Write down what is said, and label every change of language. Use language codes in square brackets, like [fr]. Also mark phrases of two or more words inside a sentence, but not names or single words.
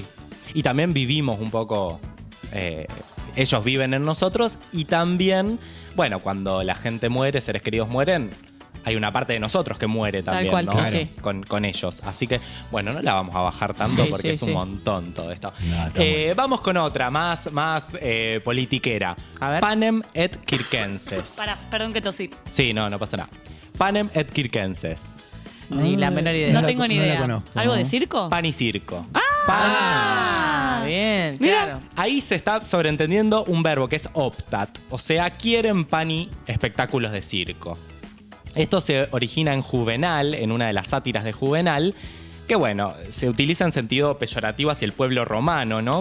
[es] Y también vivimos un poco, ellos viven en nosotros y también, bueno, cuando la gente muere, seres queridos mueren, hay una parte de nosotros que muere también, cual, ¿no? claro. Sí. Con ellos. Así que, bueno, no la vamos a bajar tanto Sí, porque sí, es un sí. montón todo esto. No, está bueno. Vamos con otra, más politiquera. A ver. [la] Panem et circenses. [es] Perdón que tosí. Sí, no pasa nada. [la] Panem et circenses. [es] Ni la menor idea. No la- tengo ni no la idea. conozco. ¿Algo de circo? Pan y circo. Ah, bien, Mira. claro. Ahí se está sobreentendiendo un verbo que es optat, o sea, quieren pani espectáculos de circo. Esto se origina en Juvenal, en una de las sátiras de Juvenal, que bueno, se utiliza en sentido peyorativo hacia el pueblo romano, ¿no?